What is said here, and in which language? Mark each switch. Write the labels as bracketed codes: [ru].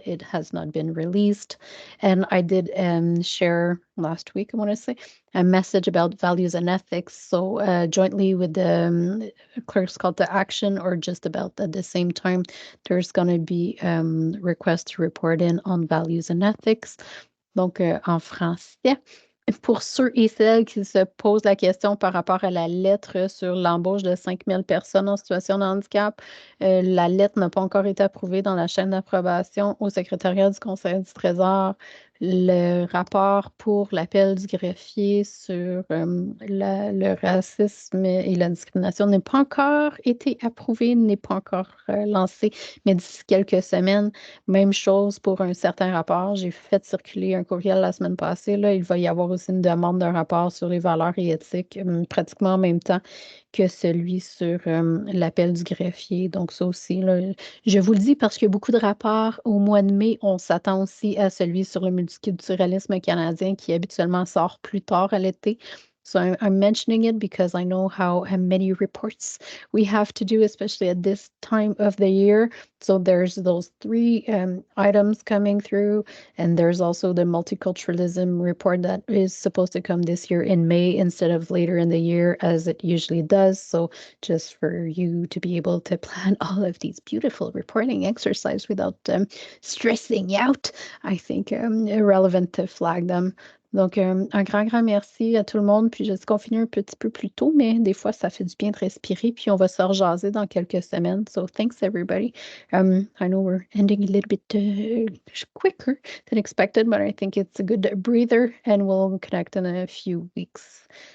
[en] It has not been released. And I did share last week, I want to say, a message about values and ethics. So jointly with the clerk's call to action, or just about at the same time, there's going to be requests to report in on values and ethics. [fr] Donc en français. Pour ceux et celles qui se posent la question par rapport à la lettre sur l'embauche de 5 000 personnes en situation de handicap, la lettre n'a pas encore été approuvée dans la chaîne d'approbation au secrétariat du Conseil du Trésor. Le rapport pour l'appel du greffier sur le racisme et la discrimination n'a pas encore été approuvé, n'est pas encore lancé, mais d'ici quelques semaines, même chose pour un certain rapport. J'ai fait circuler un courriel la semaine passée. Là, il va y avoir aussi une demande d'un rapport sur les valeurs et éthiques, pratiquement en même temps que celui sur l'appel du greffier. Donc ça aussi, là, je vous le dis parce qu'il y a beaucoup de rapports au mois de mai. On s'attend aussi à celui sur le multiculturalisme canadien qui habituellement sort plus tard à l'été. [en] So I'm mentioning it because I know how many reports we have to do, especially at this time of the year. So there's those 3 items coming through, and there's also the multiculturalism report that is supposed to come this year in May instead of later in the year as it usually does. So just for you to be able to plan all of these beautiful reporting exercises without stressing out, I think irrelevant to flag them. [fr] Donc, un grand merci à tout le monde. Puis, je sais qu'on finit un petit peu plus tôt, mais des fois, ça fait du bien de respirer. Puis, on va se rejaser dans quelques semaines. [en] So, thanks everybody. I know we're ending a little bit quicker than expected, but I think it's a good breather and we'll connect in a few weeks.